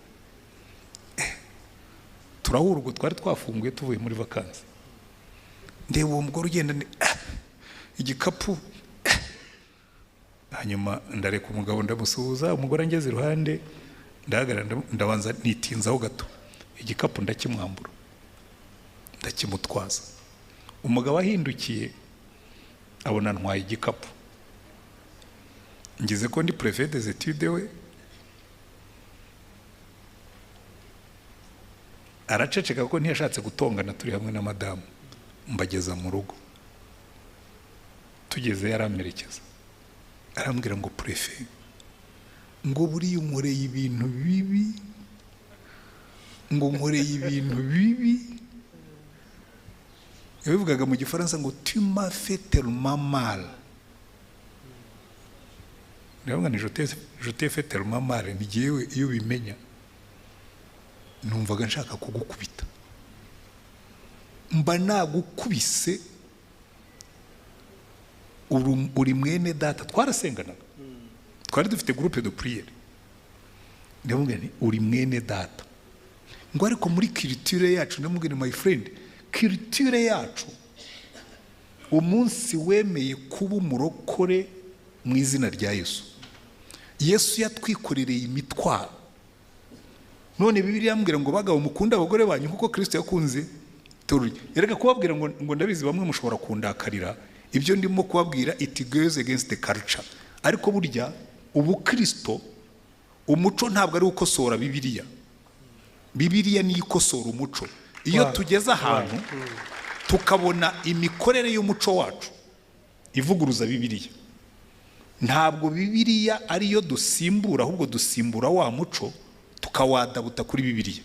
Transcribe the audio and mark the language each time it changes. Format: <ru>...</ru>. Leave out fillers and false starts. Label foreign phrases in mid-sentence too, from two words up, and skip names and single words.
<rw>Turahura ubwo twari twafunguye tuvuye muri vakansi, ndeba uwo mugore ugenda igikapu, hanyuma ndareka umugabo ndamusuhuza. Umugore angeze iruhande, ndahagarara ndabanza nitinzaho gato, igikapu ndakimwambura ndakimutwaza. Umugabo ahindukiye abona ntwaye igikapu, ngize ko ndi</rw> <fr>préfet des études</fr> <rw>we, araceceka ko ntiyashatse gutongana. Turi hamwe na madamu, mbageza mu rugo. Tugeze yaramerekeza, arambwira ngo préfet, ngo buriya unkoreye ibintu bibi, ngo nkoreye ibintu bibi. Yabivugaga mu Gifaransa ngo</rw> <fr>tu m'as fait tellement mal.</fr> <rw>Ndavuga ni</rw> <fr>je t'ai fait tellement mal,</fr> <rw>ngiyewe iyo bimenya numvaga nshaka kugukubita, mba nagukubise. Uri mwene data, twarasenganaga, twari dufite</rw> <fr>groupe de prière.</fr> <rw>Ndavuga ni uri mwene data, ngo ariko muri culture yacu, ndavuga ni</rw> <en>my friend,</en> <rw>culture yacu umunsi wemeye kuba umurokore mu izina rya Yesu, Yesu yatwikorereye imitwaro. None Bibiliya yambwira ngo bagabo mukunda abagore banyu kuko Kristo yakunze itorero. Yereka kubabwira ngo ndabizi bamwe mushobora kundakarira ibyo ndimo kubabwira,</rw> <en>it goes against the culture.</en> <rw>Ariko burya ubu Kristo, umuco ntabwo ari ukosora Bibiliya. Bibiliya ni ikosora umuco. Iyo tugeze ahantu tukabona imikorere y'umuco wacu ivuguruza Bibiliya, ntabwo Bibiliya ariyo dusimbura, ahubwo dusimbura wa muco tukawadabuta kuri Bibiliya.</rw>